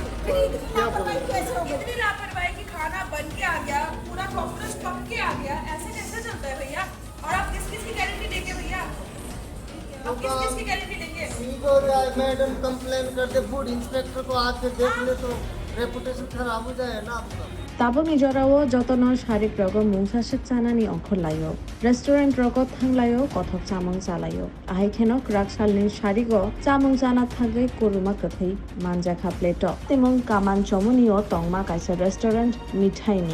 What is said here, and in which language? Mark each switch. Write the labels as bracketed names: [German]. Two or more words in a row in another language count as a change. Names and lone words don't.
[Hindi] इतनी लापरवाही कि खाना बन के आ गया, पूरा कॉकरोच पक के आ गया, ऐसे कैसे चलता है भैया? और आप किस किस की गारंटी देंगे भैया? आप किस किस की गारंटी देंगे? [English] madam complain [Hindi] करते, [English] food inspector [Hindi] को आके देख ले तो रेपुटेशन खराब हो जाए ना आपका। [Kok Borok] Tabang ni jorao jotono sharik rogo mungsasit chanani onkholayo. Restaurant rogo thanglayo kothok chamang chalayo. Ahai khenok raksalni sharigo chamang chana thagai kuruma kathai manja kha pleto. Timong kaman chomuni o tongma kaisa restaurant mithai ni.